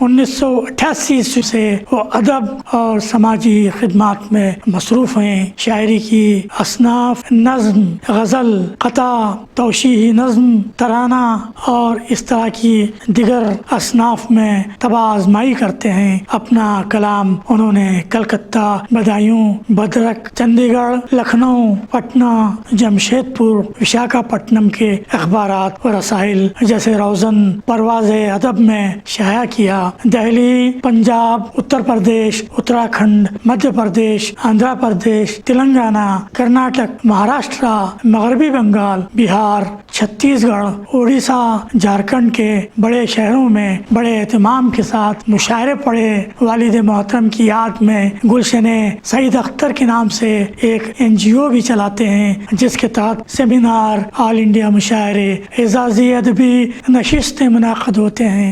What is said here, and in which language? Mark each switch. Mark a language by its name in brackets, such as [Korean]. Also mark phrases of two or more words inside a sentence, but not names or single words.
[Urdu] 1988 عیسوی سے وہ ادب اور سماجی خدمات میں مصروف ہیں۔ شاعری کی اصناف نظم، غزل، قطع، توشیحی نظم، ترانہ اور اس طرح کی دیگر اصناف میں تباہ آزمائی کرتے ہیں۔ اپنا کلام انہوں نے کلکتہ، بدایوں، بدرک، چندی گڑھ، لکھنؤ، پٹنہ، جمشید پور، وشاکھاپٹنم کے اخبارات و رسائل جیسے روزن، پرواز ادب میں شائع کیا۔ دہلی، پنجاب، اتر پردیش، اتراکھنڈ، مدھیہ پردیش، آندھرا پردیش، تلنگانہ، کرناٹک، مہاراشٹرا، مغربی بنگال، بہار، چھتیس گڑھ، اڑیسہ، جھارکھنڈ کے بڑے شہروں میں بڑے اہتمام کے ساتھ مشاعرے پڑھے۔ والد محترم کی یاد میں گلشن سعید اختر کے نام سے ایک NGO بھی چلاتے ہیں، جس کے تحت سیمینار، آل انڈیا مشاعرے، اعزازی ادبی نشستیں منعقد ہوتے ہیں۔